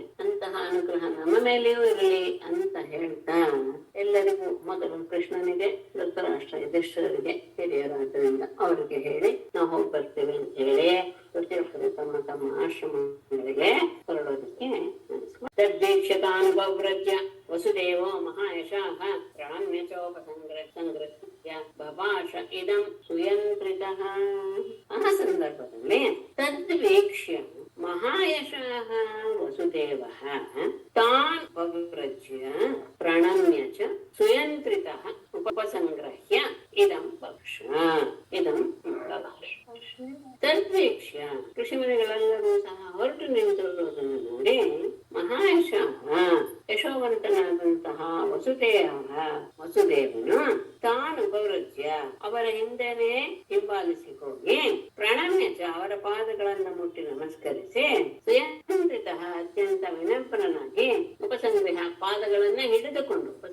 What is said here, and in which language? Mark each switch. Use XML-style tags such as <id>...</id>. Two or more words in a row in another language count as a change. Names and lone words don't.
<kn>ಅಂತಹ ಅನುಗ್ರಹ ನಮ್ಮ ಮೇಲೆಯೂ ಇರಲಿ ಅಂತ ಹೇಳ್ತಾ ಎಲ್ಲರಿಗೂ ಮೊದಲು ಕೃಷ್ಣನಿಗೆ, ಧೃತರಾಷ್ಟ್ರ ಯುಧಿಷ್ಠಿರರಿಗೆ ಹಿರಿಯರಾದ್ರಿಂದ ಅವರಿಗೆ ಹೇಳಿ ನಾವು ಹೋಗಿ ಬರ್ತೇವೆ ಅಂತ ಹೇಳಿ ಪ್ರತಿಯೊಬ್ಬರು ತಮ್ಮ ತಮ್ಮ ಆಶ್ರಮಗಳಿಗೆ ಹೊರಡೋದಕ್ಕೆ</kn> <sa>ತದ್ದೀಕ್ಷತಾನುಭವ್ರಜ್ಯ ವಸುದೇವೋ ಮಹಾಯಶಃ ಪ್ರಣಮ್ಯ ಚೋಪಸಂಗ್ರಹ್ಯ ಬಭಾಷ ಇದಂ ಸುಯಂತ್ರಿತಃ.</sa> <kn>ಆ ಸಂದರ್ಭದಲ್ಲಿ</kn> <sa>ತದ್ವೀಕ್ಷ್ಯ ಮಹಾಯಶಃ ವಸುದೇವಃ ತಾನ್ ಬಭ್ರಜ್ಯ ಪ್ರಣಮ್ಯ ಚ ಸುಯಂತ್ರಿತಃ ಉಪಸಂಗ್ರಹ್ಯ ಇದಂ ಬಭಾಷ.</sa> <kn>ತದ್ವೀಕ್ಷ್ಯ ಋಷಿಮುನಿಗಳೆಲ್ಲರೂ ಸಹ ಹೊರಟು ನಿಂತಿರುವುದನ್ನು ನೋಡಿ ಮಹಾಯಶಃ ಯಶೋವಂತನಾದಂತಹ ವಸುದೇವನು ತಾನು ಉಪವೃಜ್ಯ ಅವರ ಹಿಂದೆನೆ ಹಿಂಬಾಲಿಸಿ ಹೋಗಿ ಪ್ರಣಮ್ಯಚ ಅವರ ಪಾದಗಳನ್ನು ಮುಟ್ಟಿ ನಮಸ್ಕರಿಸಿ ಸುಯಂತ್ರಿತ ಅತ್ಯಂತ ವಿನಂಪನಾಗಿ ಉಪಸಂಗ್ರಹ ಪಾದಗಳನ್ನು ಹಿಡಿದುಕೊಂಡು</kn>